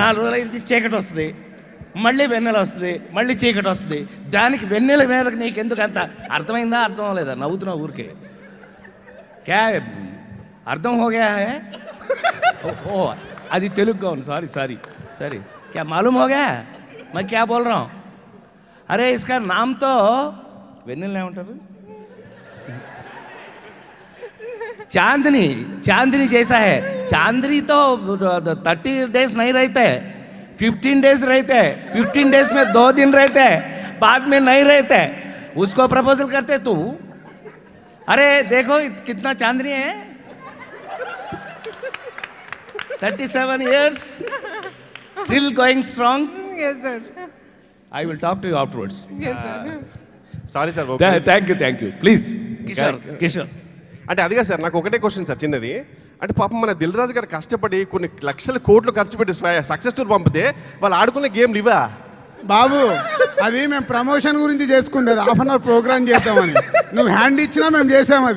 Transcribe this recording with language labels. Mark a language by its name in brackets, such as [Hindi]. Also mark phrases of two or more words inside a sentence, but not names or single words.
[Telugu] 4 రోజులు అయితే చీకటి వస్తుంది, మళ్ళీ వెన్నెల వస్తుంది, మళ్ళీ చీకటి వస్తుంది. దానికి వెన్నెల మీద నీకెందుకు అంత? అర్థమైందా? అర్థం అవ్వలేదా? నవ్వుతున్నావు ఊరికే. [Hindi] क्या अर्थ होगा है? [Telugu] ఓ అది తెలుగు అవును. [Hindi] సారీ क्या मालूम हो गया मैं क्या बोल रहा हूँ? अरे इसका नाम तो [Telugu] వెన్నెల ఏమంటారు? [Hindi] चांदनी जैसा है. चांदनी तो 30 डेज नहीं रहते, 15 डेज रहते, 15 डेज में 2 दिन रहते, बाद में नहीं रहते. उसको प्रपोजल करते तू. अरे देखो कितना चांदनी है. [English] 37 years still going strong. Yes, sir. I will talk to you afterwards. Yes, sir. [Telugu] సారీ సార్. [English] Thank you. Please. [Telugu] కిషోర్. అంటే అదిగా సార్, నాకు ఒకటే క్వశ్చన్ సార్ చిన్నది. అంటే పాపం మన దిల్ రాజు గారు కష్టపడి కొన్ని లక్షల కోట్లు ఖర్చు పెట్టి [English] success tour [Telugu] పంపితే వాళ్ళు ఆడుకునే గేమ్లు ఇవా బాబు? అది మేము ప్రమోషన్ గురించి చేసుకుండేది, [English] half an hour program [Telugu] చేద్దామని. నువ్వు హ్యాండ్ ఇచ్చినా మేము చేసాం. అది